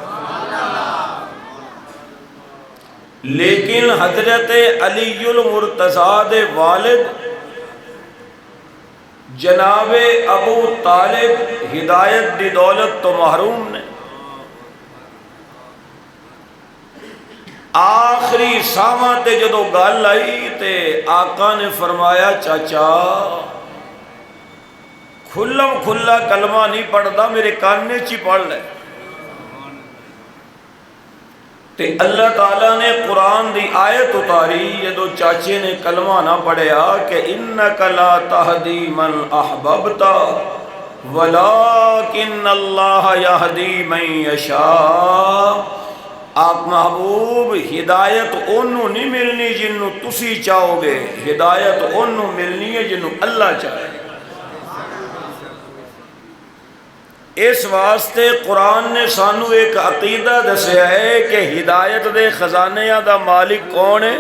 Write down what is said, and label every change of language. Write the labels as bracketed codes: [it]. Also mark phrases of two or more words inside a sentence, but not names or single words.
[pa] لیکن حضرت علی المرتضیٰ دے والد جناب ابو طالب ہدایت دی دولت تو محروم نے۔ آخری ساماں تے جدو گل آئی تے آقا نے فرمایا چاچا کھلم کھلا کلمہ نہیں پڑھدا، میرے کانے چی پڑھ لے۔ تے اللہ تعالیٰ نے قرآن دی آیت اتاری جدو چاچے نے کلمہ نہ پڑھیا کہ [ar] انک لا تہدی من احببت ولکن اللہ یہدی من یشاء۔ [pa] آپ محبوب ہدایت انہوں نہیں ملنی جنہوں تسی چاہو گے، ہدایت انہوں ملنی ہے جنہوں اللہ چاہے۔ اس واسطے قرآن نے سانو ایک عقیدہ دسیا ہے کہ ہدایت دے خزانیاں دا مالک کون ہے؟